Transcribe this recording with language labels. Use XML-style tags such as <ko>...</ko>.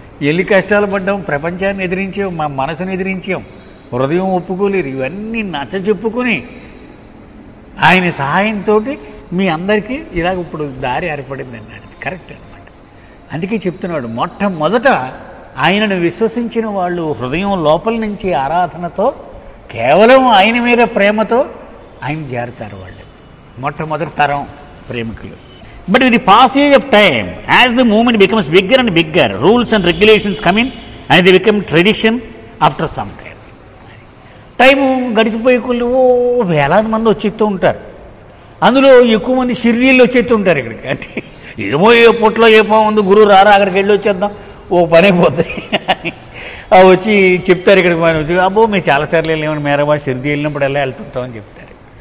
<te>ఎల్లి కష్టాలు పడ్డాం, ప్రపంచాన్ని ఎదిరించాం, మా మనసును ఎదిరించాం, హృదయం ఒప్పుకోలేదు, ఇవన్నీ నచ్చ చెప్పుకుని ఆయన సహాయంతో మీ అందరికీ ఇలాగ ఇప్పుడు దారి ఏర్పడింది అన్నాడు. కరెక్ట్ అనమాట. అందుకే చెప్తున్నాడు, మొట్టమొదట ఆయనను విశ్వసించిన వాళ్ళు హృదయం లోపల నుంచి ఆరాధనతో, కేవలం ఆయన మీద ప్రేమతో ఆయన చేరుతారు వాళ్ళు, మొట్టమొదటి తరం ప్రేమికులు.</te> <en>But with the passage of time, as the movement becomes bigger and bigger, rules and regulations come in and they become tradition after some time.</en> <te>Time గడిచిపోయే కొద్ది వేలాది మంది వచ్చేస్తూ ఉంటారు. అందులో ఎక్కువ మంది షిర్డీల్లో వచ్చేస్తూ ఉంటారు ఇక్కడికి. అంటే ఏమో ఏ పొట్లో ఏ బాగుంది, గురువు రారా అక్కడికి వెళ్ళి వచ్చేద్దాం, ఓ పని అయిపోద్ది వచ్చి చెప్తారు. ఇక్కడికి మనం వచ్చి అబ్బో మేము చాలాసార్లు వెళ్ళామని మేరాబాద్ షిర్డీ వెళ్ళినప్పుడు ఎలా వెళ్తుంటామని చెప్తారు.</te>